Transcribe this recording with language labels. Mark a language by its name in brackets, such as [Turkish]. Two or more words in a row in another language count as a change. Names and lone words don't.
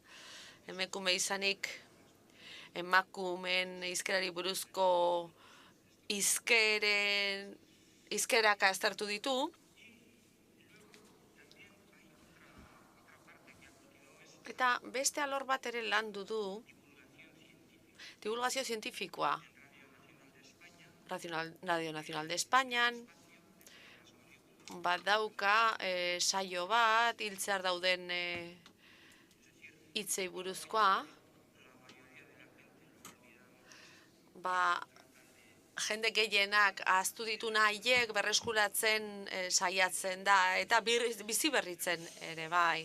[Basque] Emakume izanik emakumeen hizkerari buruzko hizkerak aztertu ditu. Eta beste alor bat ere landu du, divulgazio zientifikoa. Radio Nacional de Espainian, badauka saio bat, hiltzear dauden hitzei buruzkoa. Jende gehienak ahaztu ditu nahiek berreskuratzen saiatzen da, eta bizi berritzen ere bai.